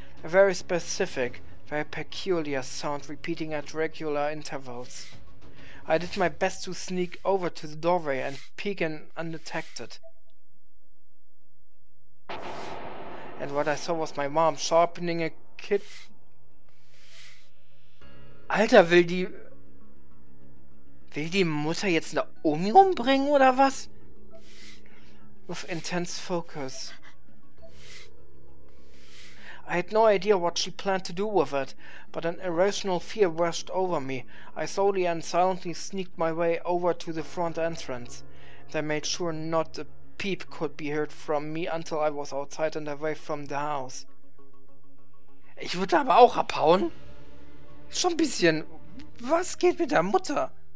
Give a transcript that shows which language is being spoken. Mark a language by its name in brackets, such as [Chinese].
[English] A very specific, very peculiar sound repeating at regular intervals. I did my best to sneak over to the doorway and peek in undetected. And what I saw was my mom sharpening a kid. [German] Alter, will die Mutter jetzt Naomi umbringen oder was? [English] With intense focus. I had no idea what she planned to do with it, but an irrational fear rushed over me. I slowly and silently sneaked my way over to the front entrance. And I made sure not a peep could be heard from me until I was outside and away from the house. [German] Ich würde aber auch abhauen. Schon ein bisschen. Was geht mit der Mutter?